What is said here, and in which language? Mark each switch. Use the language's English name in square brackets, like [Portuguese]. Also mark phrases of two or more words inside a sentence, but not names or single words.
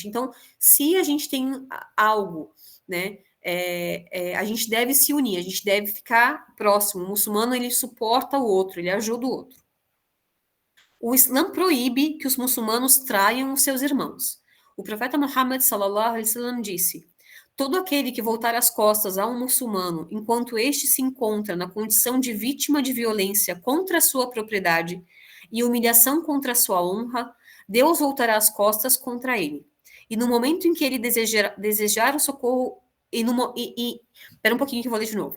[Portuguese] Então, se a gente tem algo, né, a gente deve se unir, a gente deve ficar próximo. O muçulmano, ele suporta o outro, ele ajuda o outro. O Islã proíbe que os muçulmanos traiam os seus irmãos. O profeta Muhammad [Arabic] صلى الله عليه وسلم [Portuguese] disse: todo aquele que voltar as costas a um muçulmano enquanto este se encontra na condição de vítima de violência contra a sua propriedade e humilhação contra a sua honra, Deus voltará as costas contra ele. E no momento em que ele desejar o socorro espera um pouquinho que eu vou ler de novo.